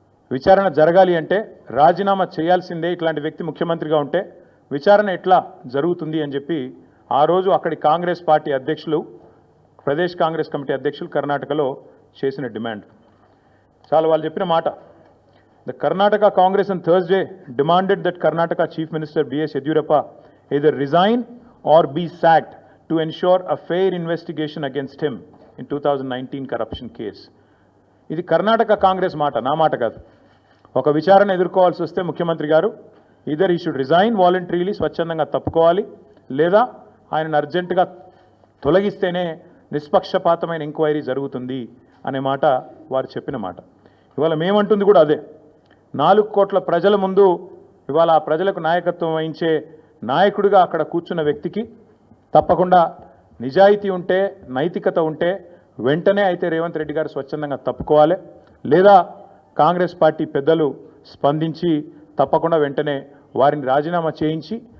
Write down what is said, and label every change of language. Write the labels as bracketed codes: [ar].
[te] విచారణ జరగాలి అంటే రాజీనామా చేయాల్సిందే, ఇట్లాంటి వ్యక్తి ముఖ్యమంత్రిగా ఉంటే విచారణ ఎట్లా జరుగుతుంది అని చెప్పి ఆ రోజు అక్కడి కాంగ్రెస్ పార్టీ అధ్యక్షులు, ప్రదేశ్ కాంగ్రెస్ కమిటీ అధ్యక్షులు కర్ణాటకలో చేసిన డిమాండ్ చాలా వాళ్ళు చెప్పిన మాట. [en] The Karnataka Congress on Thursday demanded that Karnataka Chief Minister B.S. Yediyurappa either resign or be sacked to ensure a fair investigation against him in 2019 corruption case. [te] ఇది కర్ణాటక కాంగ్రెస్ మాట, నా మాట కాదు. ఒక విచారణ ఎదుర్కోవాల్సి వస్తే ముఖ్యమంత్రి గారు [en] either he should resign voluntarily, [te] స్వచ్ఛందంగా తప్పుకోవాలి, లేదా ఆయనను అర్జెంటుగా తొలగిస్తేనే నిష్పక్షపాతమైన ఎంక్వైరీ జరుగుతుంది అనే మాట వారు చెప్పిన మాట. ఇవాళ మేమంటుంది కూడా అదే. 4 కోట్ల ప్రజల ముందు ఇవాళ ఆ ప్రజలకు నాయకత్వం వహించే నాయకుడిగా అక్కడ కూర్చున్న వ్యక్తికి తప్పకుండా నిజాయితీ ఉంటే, నైతికత ఉంటే వెంటనే అయితే రేవంత్ రెడ్డి గారు స్వచ్ఛందంగా తప్పుకోవాలి, లేదా కాంగ్రెస్ పార్టీ పెద్దలు స్పందించి తప్పకుండా వెంటనే వారిని రాజీనామా చేయించి